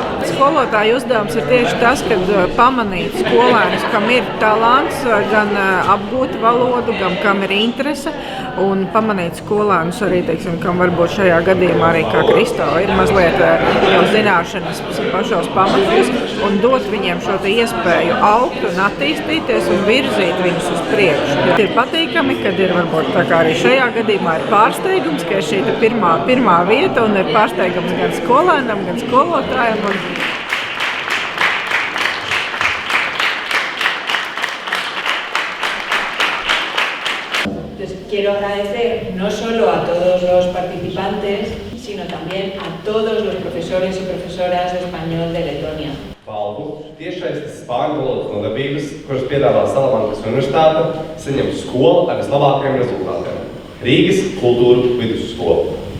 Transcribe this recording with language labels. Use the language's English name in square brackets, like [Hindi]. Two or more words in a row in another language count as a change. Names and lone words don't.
[Latvian] Skolotāja uzdevums ir tieši tas, kad pamanīt skolēnus, kam ir talants, gan apgūt valodu, gan kam ir interese, un pamanīt skolēnus arī, teiksim, kam varbūt šajā gadījumā arī kā Kristova ir mazliet jau zināšanas pašos pamatos, un dot viņiem šo iespēju augt un attīstīties un virzīt viņus uz priekšu. Ir patīkami, kad ir varbūt tā kā arī šajā gadījumā ir pārsteigums, ka ir šī pirmā vieta un ir pārsteigums gan skolēnam, gan skolotājam. [Spanish] Quiero agradecer no solo a todos los participantes, sino también a todos los profesores y profesoras de español de Letonia. [Latvian] Valdu tiešsaistes spāņu valodas nodarbības, kuras piedāvā Salamankas universitāte, saņem skola ar vislabākajiem rezultātiem – Rīgas kultūru vidusskola.